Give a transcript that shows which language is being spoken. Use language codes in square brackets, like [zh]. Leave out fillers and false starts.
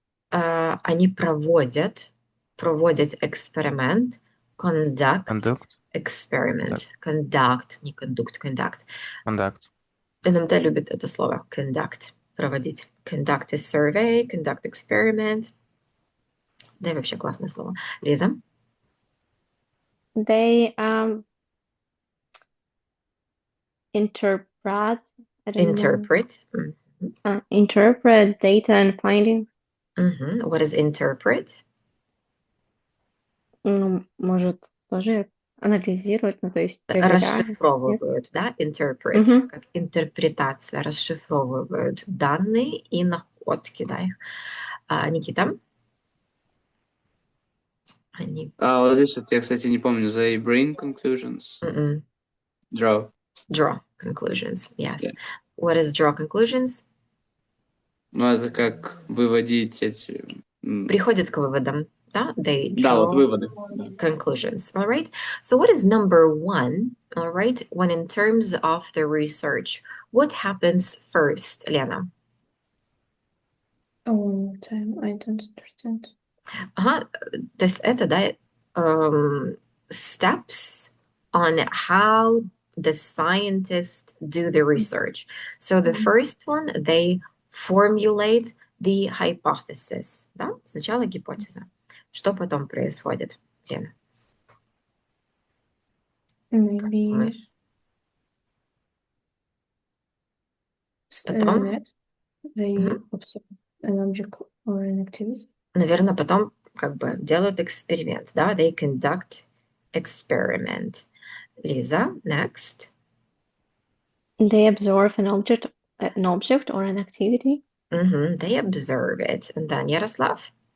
[ru] Они проводят эксперимент, [en] conduct experiment. Conduct, не conduct, conduct. [ru] NMT любит это слово, conduct, проводить. [en] Conduct a survey, conduct experiment. [ru] Да и вообще классное слово. Лиза? [en] They interpret. Interpret. Interpret data and findings. What is interpret? [ru] Может тоже анализировать, то есть проверять. Расшифровывают, да? Interpret, как интерпретация, расшифровывают данные и находки, да, их. Никита? Вот здесь вот я, кстати, не помню. [en] They bring conclusions. Draw conclusions, yes. Yeah. What is draw conclusions? [ru] Ну, это как выводить эти... Приходят к выводам, да? [en] They draw [ru] да, вот выводы. [en] conclusions, all right? So what is number one, all right, when in terms of the research? What happens first, Lena? One more time, I don't understand. [ru] То есть это, да, [en] steps on how the scientists do the research. So the first one, they formulate the hypothesis. [ru] Да? Сначала гипотеза. Что потом происходит, Лена? [en] Maybe next they observe an object or an activity. [ru] Наверное, потом как бы делают эксперимент, да? [en] They conduct experiment. Лиза, next. They observe an object or an activity. They observe it. And then Yaroslav?